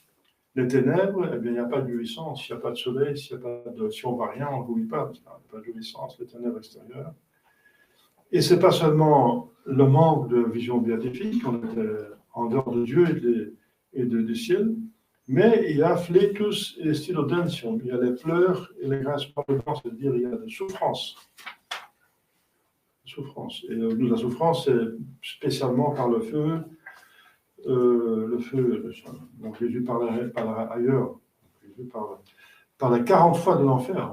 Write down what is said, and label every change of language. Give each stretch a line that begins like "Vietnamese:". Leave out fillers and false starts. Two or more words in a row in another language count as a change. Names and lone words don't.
French: Les ténèbres, eh bien, il n'y a pas de jouissance, il n'y a pas de soleil, si on ne voit rien, on ne jouit pas, il n'y a pas de jouissance, les ténèbres extérieures. Et ce n'est pas seulement le manque de vision béatifique, on était en dehors de Dieu et du ciel, mais il y a
Latin: fletus et stilodention,
French: il y a les pleurs et les grincements de dents, c'est-à-dire il y a des souffrances. Et la souffrance, c'est spécialement par le feu. Donc Jésus parlera ailleurs. Jésus parle 40 fois de l'enfer.